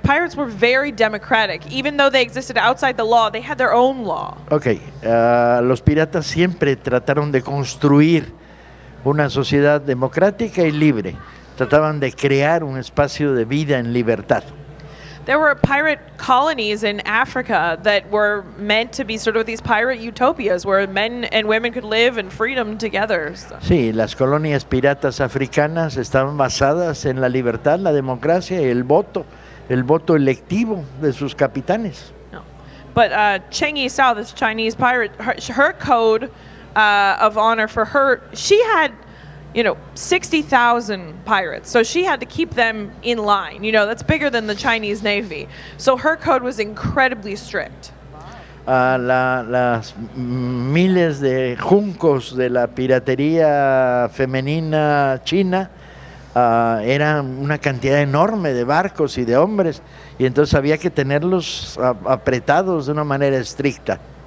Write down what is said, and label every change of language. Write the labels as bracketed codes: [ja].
[en] Pirates were very democratic. Even though they existed outside the law, they had their own law. [es] Ok, los piratas siempre trataron de construir una sociedad democrática y libre. Trataban de crear un espacio de vida en libertad. [en] there were pirate colonies in Africa that were meant to be sort of these pirate utopias where men and women could live in freedom together. So. [es] Sí, las colonias piratas africanas estaban basadas en la libertad, la democracia y el voto electivo de sus capitanes. No. [en] But Cheng Yi Sao, this Chinese pirate, her code of honor for her, she had, 60,000 pirates. So she had to keep them in line. That's bigger than the Chinese Navy. So her code was incredibly strict. [es] Las miles de juncos de la piratería femenina china era una cantidad enorme de barcos y de hombres, y entonces había que tenerlos apretados de una manera estricta.